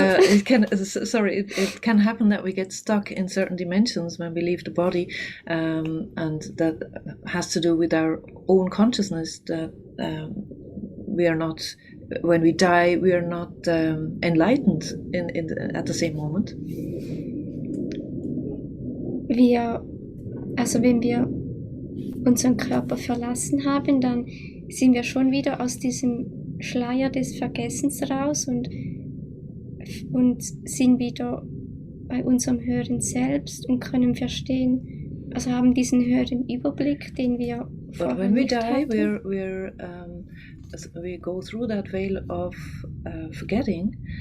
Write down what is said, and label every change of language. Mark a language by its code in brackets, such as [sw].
[en] it can happen that we get stuck in certain dimensions when we leave the body, and that has to do with our own consciousness, that we are not, when we die, we are not enlightened at the same moment. [de] Wenn wir unseren Körper verlassen haben, dann sind wir schon wieder aus diesem Schleier des Vergessens raus und sind wieder bei unserem höheren Selbst und können verstehen, also haben diesen höheren Überblick, den wir vorher nicht hatten. [en] But when we die, we go through that veil of forgetting.